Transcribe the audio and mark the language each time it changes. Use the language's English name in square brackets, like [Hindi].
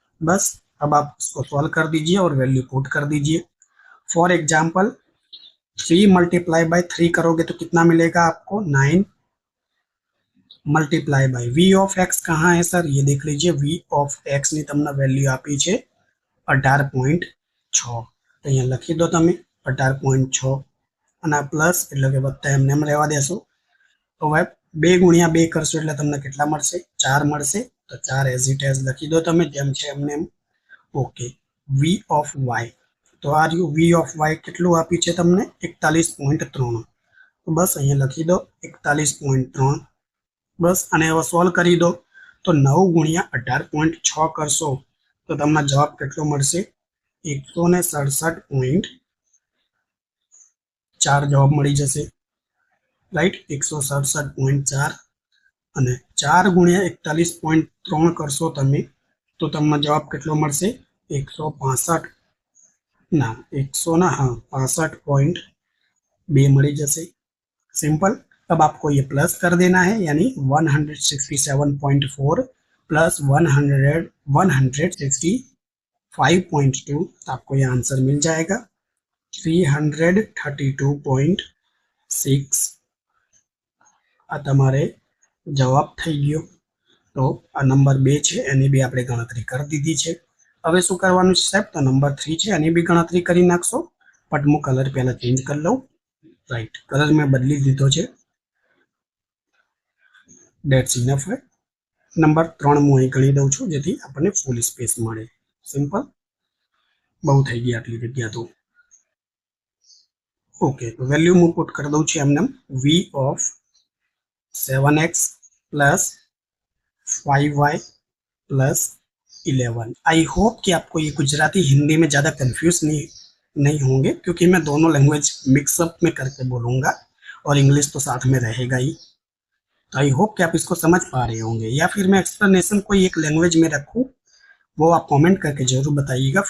[Hindi] बस अब आप इसको सॉल्व कर दीजिए और वैल्यू पुट कर दीजिए। फॉर एग्जाम्पल 3 मल्टीप्लाई बाय 3 करोगे तो कितना मिलेगा आपको, 9 multiply by v of x कहाँ है सर, ये देख लीजिए, v ऑफ x [Gujarati] ની તમને વેલ્યુ આપી છે [Hindi] 18.6। [Gujarati] તો અહીંયા લખી દો તમે 18.6 અને પ્લસ એટલે કે વત્તા એમને એમ રહેવા દેશો। તો હવે 2 ગુણ્યા 2 કરશો એટલે તમને કેટલા મળશે, 4 મળશે। તો 4 એઝ ઇટ એઝ લખી દો તમે, જેમ છે એમને એમ। ઓકે, v ऑफ y, તો આ રહ્યું v ऑफ y કેટલું આપી છે તમને, 41.3। તો બસ અહીંયા લખી દો 41.3। બસ અને હવે સોલ્વ કરી દો તો 9 ગુણ્યા 18.6 કરશો તો તમને જવાબ કેટલો મળશે, 167.4 જવાબ મળી જશે, રાઈટ। 167.4 અને 4 ગુણ્યા 41.3 કરશો તમે તો તમને જવાબ કેટલો મળશે, 165 ના 100 ના हाँ 65.2 મળી જશે। [English] Simple. [Hindi] अब आपको ये प्लस कर देना है, यानी 167.4 प्लस 165.2, आपको ये आंसर मिल जाएगा 332.6। [Gujarati] आ तमारे जवाब થઈ ગયો। તો આ નંબર 2 છે એની બી આપણે ગણતરી કરી દીધી છે। હવે શું કરવાનું છે સાહેબ, તો નંબર 3 છે એની બી ગણતરી કરી નાખશો। બટ હું કલર પહેલા ચેન્જ કરી લઉં। રાઈટ, કલર મેં બદલી દીધો છે. [English] That's enough है. [Gujarati] નંબર 3 હું અહીં ગણી દઉં છું જેથી આપણને ફૂલ સ્પેસ મળે. સિમ્પલ. બહુ થઈ ગઈ આટલી જગ્યા તો. ઓકે, તો વેલ્યુ હું પુટ કરી દઉં છું એમને v of 7x plus 5y plus 11. [Hindi] I hope कि आपको ये गुजराती हिंदी में ज़्यादा कंफ्यूज नहीं होंगे, क्योंकि मैं दोनों लैंग्वेज मिक्सअप में करके बोलूँगा और इंग्लिश तो साथ में रहेगा ही. तो आई होप कि आप इसको समझ पा रहे होंगे, या फिर मैं एक्सप्लेनेशन कोई एक लैंग्वेज में रखूँ वो आप कमेंट करके जरूर बताइएगा.